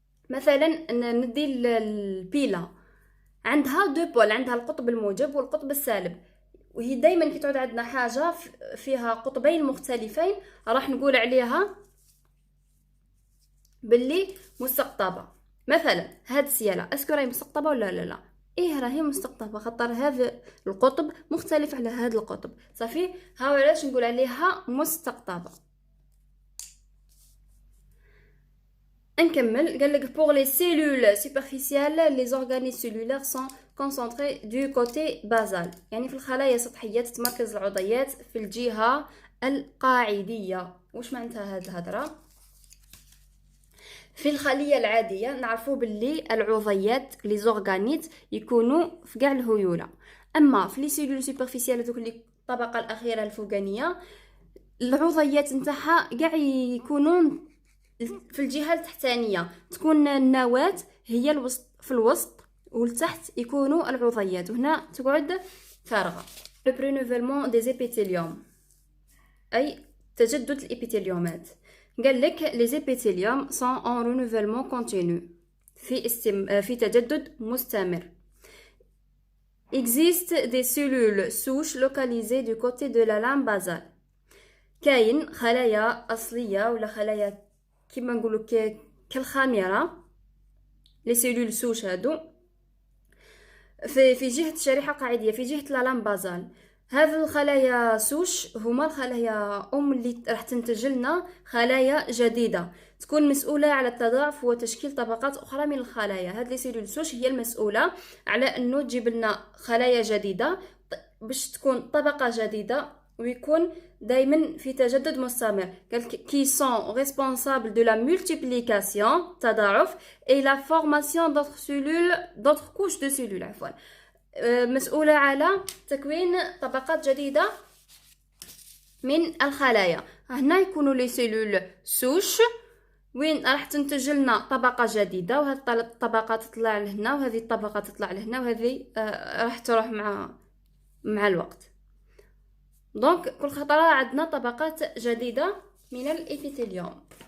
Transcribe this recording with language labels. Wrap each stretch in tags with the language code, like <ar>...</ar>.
<ar>مثلا ندي البيلة عندها دو بول، عندها القطب الموجب والقطب السالب، وهي دايما كي تعود عندنا حاجة فيها قطبين مختلفين راح نقول عليها باللي مستقطبة. مثلا هاد السيالة اسكو راهي مستقطبة ولا لا؟ ايه راهي مستقطبة، خاطر هذا القطب مختلف على هذا القطب، صافي ها علاش نقول عليها مستقطبة.</ar> <fr>نكمل، قالك pour les cellules superficielles les organes cellulaires sont concentrés du côté basal،</fr> <ar>يعني في الخلايا السطحية تتمركز العضيات في الجهة القاعدية. وش معناتها هاد الهضرة؟ في الخلية العادية نعرفوا باللي العضيات لي زورغانيت يكونوا في كاع الهيولة، اما في لي سيلول سوبرفيسيال دوك اللي الطبقة الأخيرة الفوقانية العضيات نتاعها كاع يكونوا في الجهة التحتانية، تكون النواة هي الوسط في الوسط، والتحت يكونوا العضيات، وهنا تقعد فارغة.</ar> <fr>لو برينوفيلمون دي زيبيثيليوم</fr> <ar>أي تجدد الإبيثيليومات. قال لك</ar> <fr>لي زيبيثيليوم سون ان رينوفيلمون كونتينيو،</fr> <ar>في تجدد مستمر.</ar> <fr>existe des cellules souches localisées du côté de la lame basale.</fr> <ar>كاين خلايا أصلية ولا خلايا كيما نقولوا كالخامرة، لي سيلول سوش هادو في جهة الشريحة القاعدية، في جهة لالام بازال. هذه الخلايا سوش هما الخلايا اللي راح تنتج لنا خلايا جديدة تكون مسؤولة على التضاعف وتشكيل طبقات أخرى من الخلايا. هذه لي سيلول سوش هي المسؤولة على أنه تجيب لنا خلايا جديدة باش تكون طبقة جديدة ويكون دايما في تجدد مستمر.</ar> <fr>قال qui sont responsables de la multiplication تضاعف et la formation d'autres cellules d'autres couches de cellules</fr> <ar>عفوا، مسؤولة على تكوين طبقات جديدة من الخلايا. هنا يكونوا لي سيلول سوش وين راح تنتج لنا طبقة جديدة، وهذه الطبقة تطلع لهنا وهذه الطبقة تطلع لهنا وهذه راح تروح مع الوقت. دونك كل خطرة عندنا طبقات جديدة من الإبيثيليوم.</ar>